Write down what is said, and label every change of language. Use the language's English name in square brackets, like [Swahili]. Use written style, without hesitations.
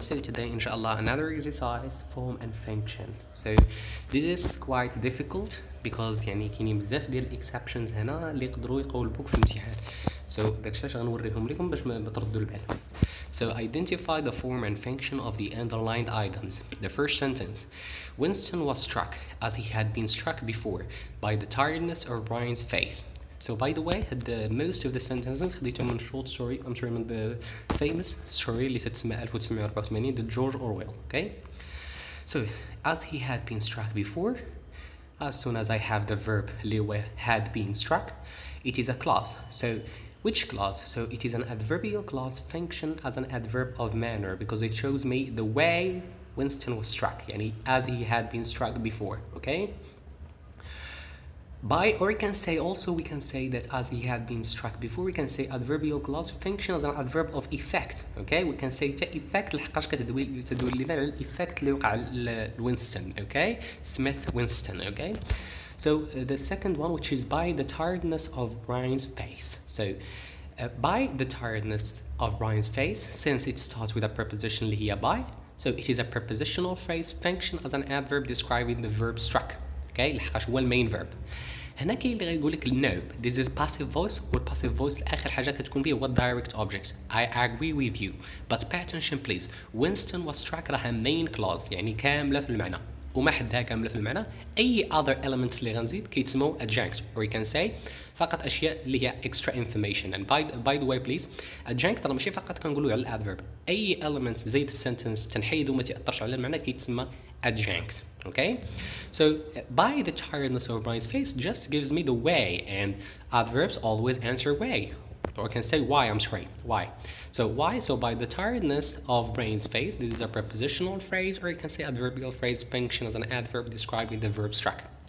[English] So today inshallah another exercise, form and function. So this is quite difficult because [Arabic] يعني كاينين بزاف ديال exceptions هنا اللي يقدروا يقولبوك في الامتحان. So داكشي اش غنوريهم لكم باش ما تردوا البال. [English] So identify the form and function of the underlined items. The first sentence. Winston was struck as he had been struck before by the tiredness of Brian's face. So by the way, most of the sentences [Arabic] خديتهم من [English] short story, من the famous story [Arabic] اللي تتسمى [English] 1984 the George Orwell, okay? So as he had been struck before, as soon as I have the verb اللي had been struck, it is a clause. So which clause? So it is an adverbial clause function as an adverb of manner because it shows me the way Winston was struck, [Arabic] يعني [English] as he had been struck before, okay? Or we can say that as he had been struck before, we can say adverbial clause function as an adverb of effect, okay? We can say effect [Arabic] لحقاش تدوي لنا على الeffect اللي وقع لوينستون, [English] okay? Smith Winston, okay? So the second one, which is by the tiredness of Brian's face. So by the tiredness of Brian's face, since it starts with a preposition [Arabic] اللي هي [English] by, so it is a prepositional phrase function as an adverb describing the verb struck. [Arabic] Okay, لحقاش هو المين فيرب. هنا كاين اللي غيقول لك [English] no, this is passive voice, [Arabic] والpassive voice اخر حاجه كتكون فيه هو direct object. [English] I agree with you, but pay attention please. Winston was struck [Arabic] راها main clause يعني كامله في المعنى وما حدها كامله في المعنى. [English] اي other elements [Arabic] اللي غنزيد كيتسموا [English] adjunct, or you can say [Arabic] فقط اشياء اللي هي [English] extra information. And by the way please, [Arabic] adjunct راه ماشي فقط كنقولوا على الادفيرب, اي element زيد السنتنس تنحيد وما تاثرش على المعنى كيتسمى adjunct, okay? [English] So by the tiredness of Brian's face just gives me the way, and adverbs always answer way, or I can say why, I'm sorry, why. So why? So by the tiredness of Brian's face, this is a prepositional phrase, or you can say adverbial phrase function as an adverb describing the verb struck.